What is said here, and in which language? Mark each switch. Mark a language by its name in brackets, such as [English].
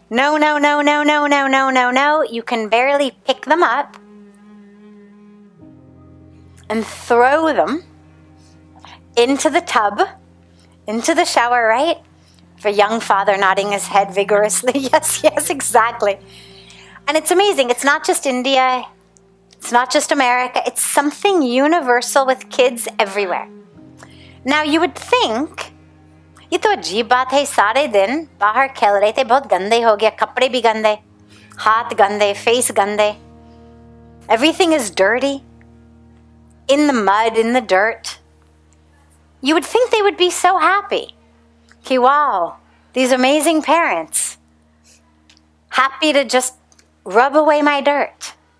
[English] No, no, no, no, no, no, no, no, no. You can barely pick them up and throw them into the tub, into the shower, right? For young father nodding his head vigorously. Yes, yes, exactly. And it's amazing. It's not just India. It's not just America. It's something universal with kids everywhere. Now, you would think, [Hindi] ये तो अजीब बात है, सारे दिन बाहर खेल रहे थे, बहुत गंदे हो गया, कपड़े भी गंदे, हाथ गंदे, face गंदे. [English] Everything is dirty, in the mud, in the dirt. You would think they would be so happy. Okay, wow, these amazing parents, happy to just rub away my dirt.